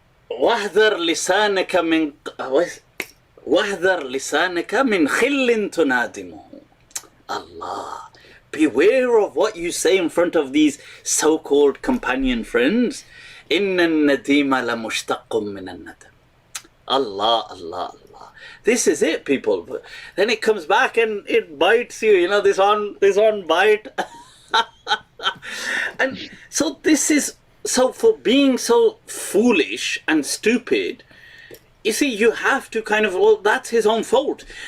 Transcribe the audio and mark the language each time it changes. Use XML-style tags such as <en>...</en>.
<ar>واحذر لسانك من واحذر لسانك من خل تنادمه.</ar> <en>Allah, beware of what you say in front of these so-called companion friends.</en> <ar>إن النديم لمشتق من الندم.</ar> <en>Allah, Allah, Allah. This is it, people. Then it comes back and it bites you. This one bite. And so for being so foolish and stupid, you see, you have to that's his own fault.</en>